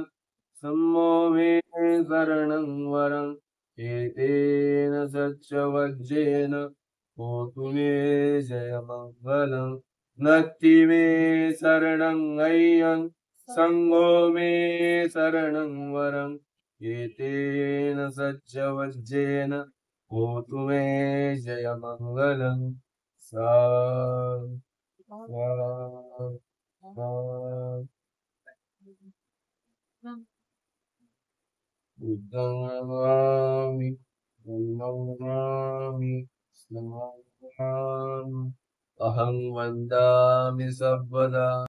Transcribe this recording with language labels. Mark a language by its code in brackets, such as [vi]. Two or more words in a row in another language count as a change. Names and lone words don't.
[pi] सम्मो मे शरणं वरम् एतेन सच्चवज्रेण होतु मे जयमङ्गलम् नत्थि मे शरणं मह्यं सङ्गो मे शरणं वरम् एतेन सच्चवज्रेण होतु मे जयमङ्गलम् साधु साधु साधु बुद्धं नमामि धम्मं नमामि संघं नमामि अहं वन्दामि सर्वदा